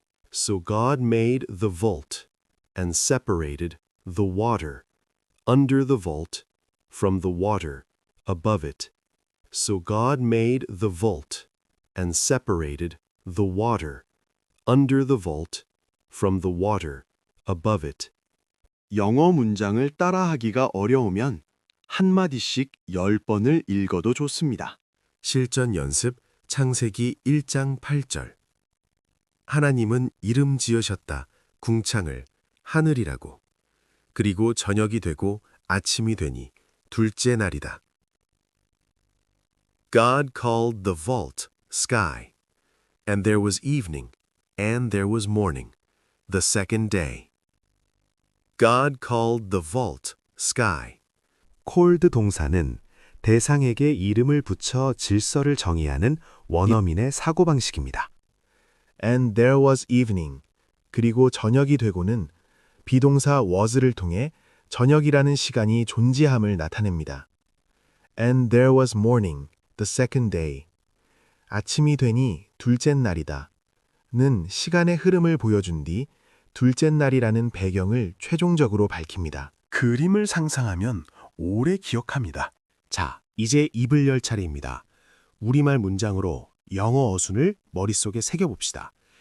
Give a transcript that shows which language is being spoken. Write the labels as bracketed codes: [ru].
[en] So God made the vault and separated the water under the vault from the water above it. So God made the vault and separated the water under the vault from the water above it. [ko] 영어 문장을 따라하기가 어려우면 한마디씩 10번을 읽어도 좋습니다. 실전 연습 창세기 1장 8절. 하나님은 이름 지으셨다. 궁창을 하늘이라고. 그리고 저녁이 되고 아침이 되니 둘째 날이다. [en] God called the vault sky, and there was evening, and there was morning, the second day. God called the vault sky. [ko] called 동사는 대상에게 이름을 붙여 질서를 정의하는 원어민의 사고방식입니다. [en] And there was evening. [ko] 그리고 저녁이 되고는 비동사 was를 통해 저녁이라는 시간이 존재함을 나타냅니다. [en] And there was morning, the second day. [ko] 아침이 되니 둘째 날이다. 는 시간의 흐름을 보여준 뒤 둘째 날이라는 배경을 최종적으로 밝힙니다. 그림을 상상하면 오래 기억합니다. 자, 이제 입을 열 차례입니다. 우리말 문장으로 영어 어순을 머릿속에 새겨봅시다.